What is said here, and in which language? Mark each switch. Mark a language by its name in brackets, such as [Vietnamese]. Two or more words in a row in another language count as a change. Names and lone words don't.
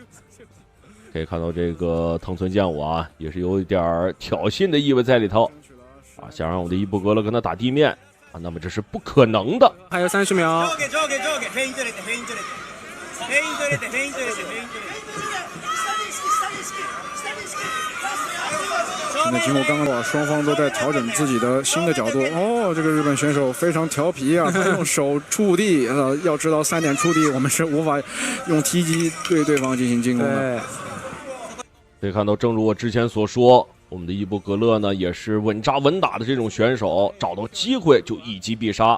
[Chinese] 可以看到這個藤村健吾啊，也是有一點挑釁的意味在裡頭啊，想讓我們的伊布格勒跟他打地面啊，那麼這是不可能的。還有30秒。现在经过刚刚双方都在調整自己的新的角度。這個日本選手非常調皮啊，他用手觸地，要知道3點觸地，我們是無法用踢擊對對方進行進攻的。可以看到，正如我之前所說，我們的伊布格勒呢也是穩紮穩打的這種選手，找到機會就一擊必殺。